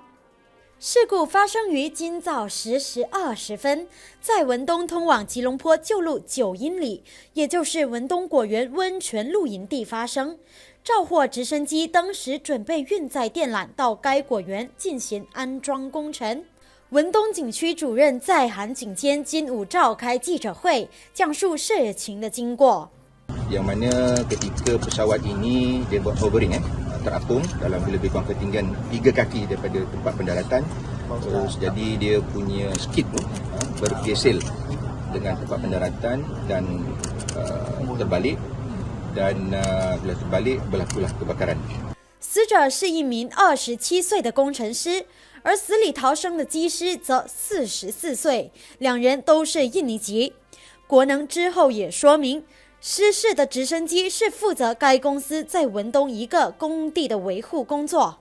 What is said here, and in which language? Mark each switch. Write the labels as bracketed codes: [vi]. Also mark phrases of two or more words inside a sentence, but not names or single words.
[zh] 事故发生于今早10时20分，在文东通往吉隆坡旧路9英里，也就是文东果园温泉露营地发生。肇祸直升机当时准备运载电缆到该果园进行安装工程。文东景区主任在韩景坚今午召开记者会，讲述事情的经过。 [ms] Yang mana ketika pesawat ini dia buat hovering terapung dalam lebih kurang ketinggian 3 kaki daripada tempat pendaratan, terus jadi dia punya skid tu bergeser dengan tempat pendaratan dan terbalik dan bila terbalik berlakulah kebakaran。 [zh] 死者是一名27岁的工程师，而死里逃生的机师则44岁，两人都是印尼籍。国能之后也说明，失事的直升机是负责该公司在文东一个工地的维护工作。